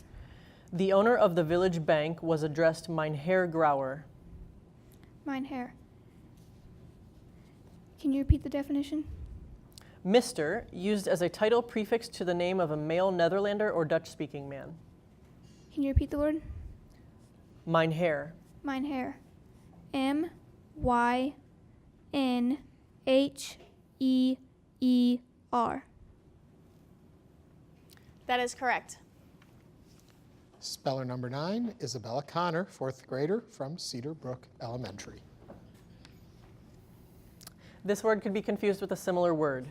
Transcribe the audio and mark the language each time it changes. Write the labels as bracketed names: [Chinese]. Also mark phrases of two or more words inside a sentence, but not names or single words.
[English] The owner of the village bank was addressed Mynheer Grauer. Mynheer. Can you repeat the definition? Mr., used as a title prefixed to the name of a male Netherlander or Dutch-speaking man. Can you repeat the word? Mynheer. Mynheer. M-Y-N-H-E-E-R. That is correct. Speller number 9, Isabella Connor, 4th grader from Cedar Brook Elementary. This word could be confused with a similar word.